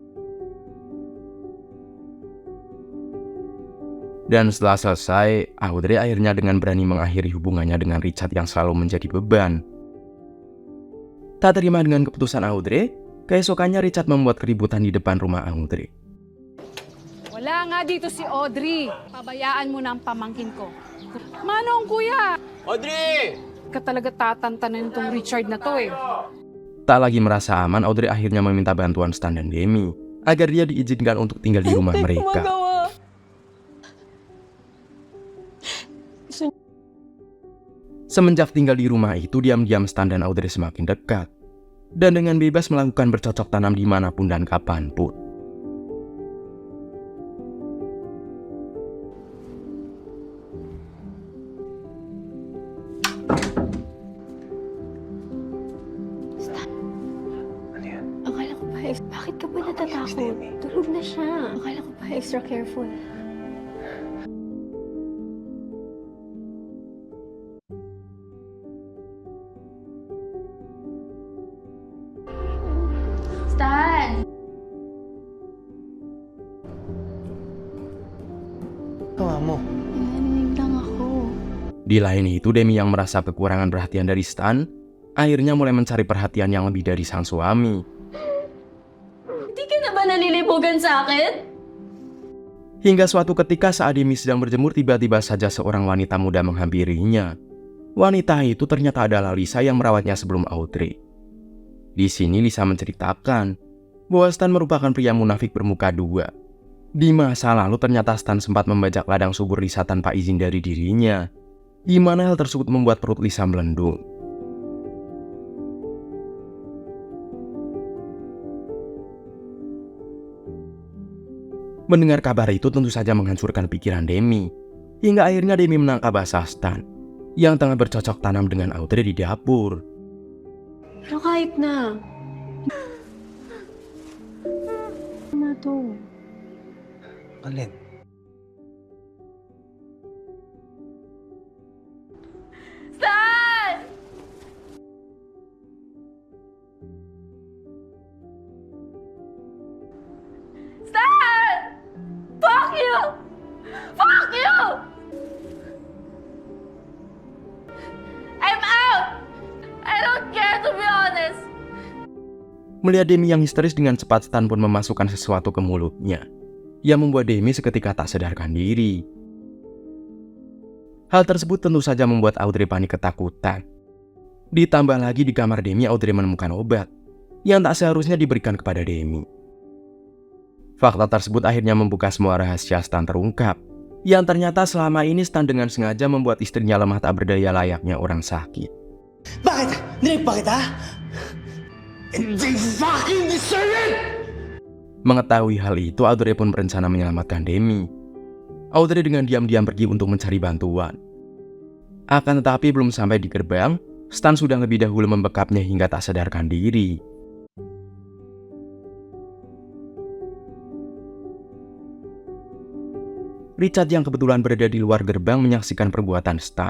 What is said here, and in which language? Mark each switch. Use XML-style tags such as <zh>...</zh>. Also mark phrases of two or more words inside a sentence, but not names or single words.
<id>Dan setelah selesai, Audrey akhirnya dengan berani mengakhiri hubungannya dengan Richard yang selalu menjadi beban. Tak terima dengan keputusan Audrey, keesokannya Richard membuat keributan di depan rumah Audrey.</id> <tl>Wala nga dito si Audrey. Pabayaan mo na ang pamangkin ko. Manong kuya! Audrey! Ka talaga tatantanan itong Richard na to eh.</tl> <id>Tak lagi merasa aman, Audrey akhirnya meminta bantuan Stan dan Demi agar dia diizinkan untuk tinggal di rumah mereka. Semenjak tinggal di rumah itu, diam-diam Stan dan Audrey semakin dekat dan dengan bebas melakukan bercocok tanam dimanapun dan kapanpun.</id> <tl>Akala ko pa, bakit ka pa natatakot? Tulog na siya. Akala ko pa extra careful. Stan! Tawa mo. Naninig lang ako.</tl> <id>Di lain itu, Demi yang merasa kekurangan perhatian dari Stan, akhirnya mulai mencari perhatian yang lebih dari sang suami.</id> <tl>Hindi ka na ba nalilibugan sa akin?</tl> <id>Hingga suatu ketika saat Demi sedang berjemur, tiba-tiba saja seorang wanita muda menghampirinya. Wanita itu ternyata adalah Lisa yang merawatnya sebelum Audrey. Di sini Lisa menceritakan bahwa Stan merupakan pria munafik bermuka dua. Di masa lalu ternyata Stan sempat membajak ladang subur Lisa tanpa izin dari dirinya, di mana hal tersebut membuat perut Lisa melendung. Mendengar kabar itu tentu saja menghancurkan pikiran Demi, hingga akhirnya Demi menangkap basah Stan yang tengah bercocok tanam dengan Audrey di dapur.</id> <tl>Pero kahit na. Ano to? Alin? Stan! Stan!</tl> <en>Fuck you! Fuck you! I'm out! I don't care, to be honest.</en> <id>Melihat Demi yang histeris, dengan cepat Stan pun memasukkan sesuatu ke mulutnya, yang membuat Demi seketika tak sadarkan diri. Hal tersebut tentu saja membuat Audrey panik ketakutan. Ditambah lagi di kamar Demi, Audrey menemukan obat yang tak seharusnya diberikan kepada Demi. Fakta tersebut akhirnya membuka semua rahasia Stan terungkap, yang ternyata selama ini Stan dengan sengaja membuat istrinya lemah tak berdaya layaknya orang sakit.</id> <tl>Bakit? Nirip ba kita?</tl> <en>They fucking deserve it!</en> <id>Mengetahui hal itu, Audrey pun berencana menyelamatkan Demi. Audrey dengan diam-diam pergi untuk mencari bantuan. Akan tetapi belum sampai di gerbang, Stan sudah lebih dahulu membekapnya hingga tak sadarkan diri. Richard yang kebetulan berada di luar gerbang menyaksikan perbuatan Stan.</id>